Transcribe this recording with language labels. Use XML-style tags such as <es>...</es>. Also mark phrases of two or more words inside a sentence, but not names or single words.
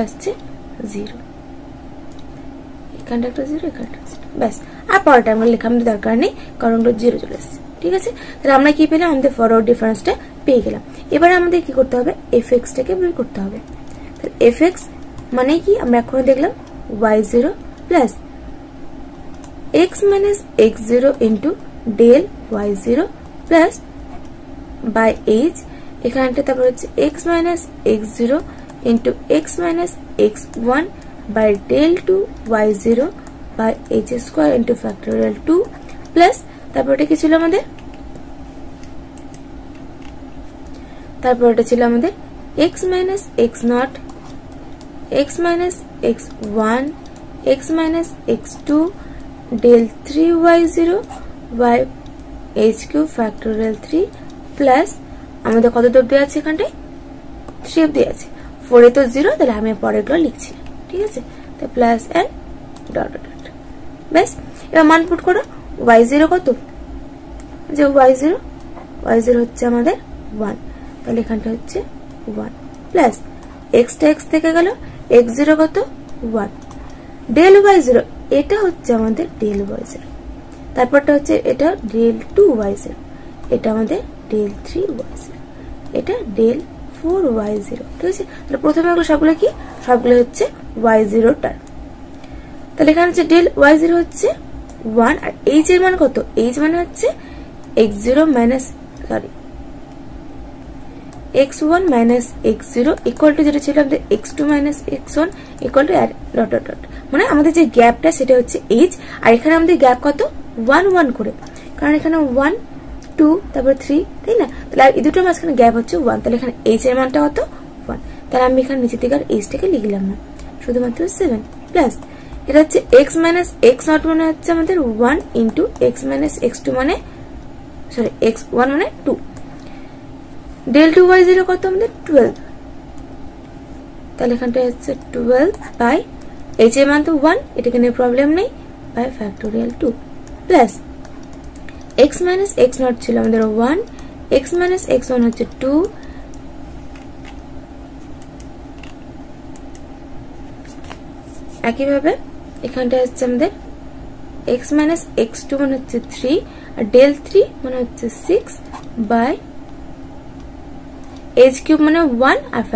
<bn>আসছে 0 এখানটা একটা 0 এখানটা ব্যাস আর পরেরটা আমরা লেখা আমাদের দরকার নেই কারণ ওগুলো 0 চলে আসছে ঠিক আছে তাহলে আমরা কি পেলাম আমাদের ফরওয়ার্ড ডিফারেন্সটা পেয়ে গেলাম এবার আমাদের কি করতে হবে fx টাকে বের করতে হবে তাহলে</bn> <en>fx</en> <bn>মানে কি আমরা এখন দেখলাম</bn> <en>y0 plus x minus x0 into del y0 plus by h</en> <bn>এখানটা তারপর হচ্ছে</bn> <en>x minus x0 into x minus x1 by del 2 y0 by h square into factorial 2 plus</en> <bn>তারপর এটা কি ছিল আমাদের তারপর এটা ছিল আমাদের</bn> <en>x minus x0 x minus x1 x minus x2 del 3y0 by h cube factorial 3 plus</en> <bn>আমাদের কত দূর দেওয়া আছে এখানটায় 3 অবধি আছে 4 এ তো 0 তাহলে আমি পরেরগুলো লিখছি ঠিক আছে তো</bn> <en>plus and dot dot</en> <bn>বেশ এবার মান পুট করো y0 কত যে y0 হচ্ছে আমাদের 1 তাহলে এখানটা হচ্ছে 1 প্লাস x টা x থেকে গেল x0 কত 1 del y0 এটা হচ্ছে আমাদের del y0 তারপরটা হচ্ছে এটা del 2y0 এটা আমাদের del 3y0 এটা del 4y0 ঠিক আছে তাহলে প্রথমে আমরা সবগুলো কি সবগুলো হচ্ছে y0 টার্ম তাহলে এখানে হচ্ছে del y0 হচ্ছে 1 আর h এর মান কত h মানে হচ্ছে</bn> <en>x0 minus</en> <bn>সরি</bn> <en>x1 minus x0 equal to</en> <bn>যেটা ছিল আমাদের</bn> <en>x2 minus x1 equal to dot dot dot</en> <bn>মানে আমাদের যে গ্যাপটা সেটা হচ্ছে h আর এখানে আমাদের গ্যাপ কত 1 1 করে কারণ এখানে 1 2 তারপর 3 তাই না তাহলে এই দুটোর মাঝখানে গ্যাপ হচ্ছে 1 তাহলে এখানে h এর মানটা কত 1 তাহলে আমি এখানে নিচে থেকে আর h টাকে লিখলাম না শুধুমাত্র 7 প্লাস এটা হচ্ছে</bn> <en>x minus x0</en> <bn>মানে হচ্ছে আমাদের 1 into</bn> <en>x minus x2</en> <bn>মানে সরি x1 মানে 2 del 2y0 কত আমাদের 12 তাহলে এখানটা হচ্ছে 12 বাই h এর মান তো 1 এটাকে নিয়ে প্রবলেম নেই</bn> <en>by factorial 2 plus x minus x0</en> <bn>ছিল আমাদের 1</bn> <en>x minus x1</en> <bn>হচ্ছে 2 একইভাবে এখানটা হচ্ছে আমাদের</bn> <en>x minus x2</en> <bn>মানে হচ্ছে 3 আর del 3 মানে হচ্ছে 6 বাই h cube মানে 1 আর</bn>